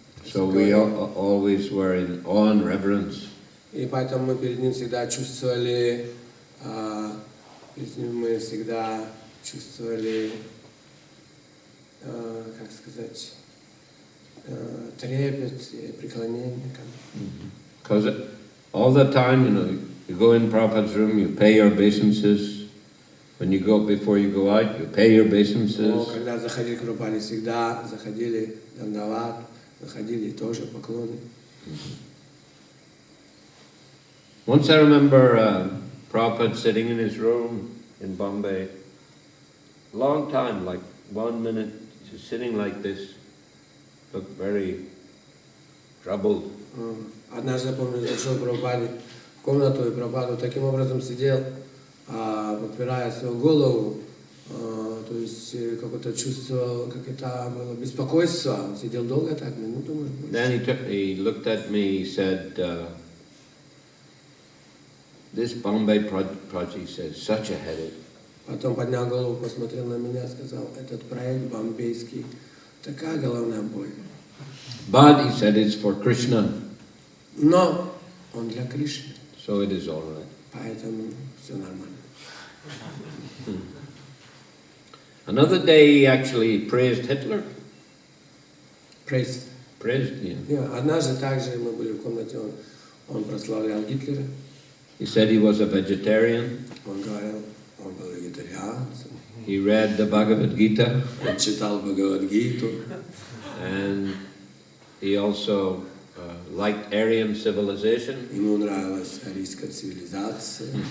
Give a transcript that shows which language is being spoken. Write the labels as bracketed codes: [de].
[en] So we always were in awe and reverence. [ru] И поэтому мы перед ним всегда чувствовали, мы всегда чувствовали, как сказать, трепет и преклонение. [en] Because all the time, you know, you go in Prabhupada's room, you pay your obeisances. When you go, before you go out, you pay your obeisances. [ru] Когда заходили к Прабхупаде, всегда заходили дандават, заходили тоже поклоны. [en] Once I remember Prabhupada sitting in his room in Bombay, long time, like 1 minute, just sitting like this, looked very troubled. [ru] Однажды, я помню, зашел к Прабхупаде в комнату, и Прабхупада таким образом сидел, подпирая свою голову, то есть какое-то чувство, как это было беспокойство. Он сидел долго так, минуту, может быть. [en] Then he looked at me, he said, this Bombay project says such a headache. [ru] Потом поднял голову, посмотрел на меня, сказал, этот проект бомбейский, такая головная боль. [en] But he said it's for Krishna. [ru] Но он для Кришны. [en] So it is all right. [ru] Поэтому все нормально. [en] Another day he actually praised Hitler. Praised him. [ru] Однажды также мы были в комнате, он прославлял Гитлера. [en] He said he was a vegetarian. [ru] Он говорил, он был вегетарианцем. [en] He read the Bhagavad Gita. [ru] Он читал Бхагавад-гиту. [en] And he also liked Aryan civilization. [ru] Ему нравилась арийская цивилизация.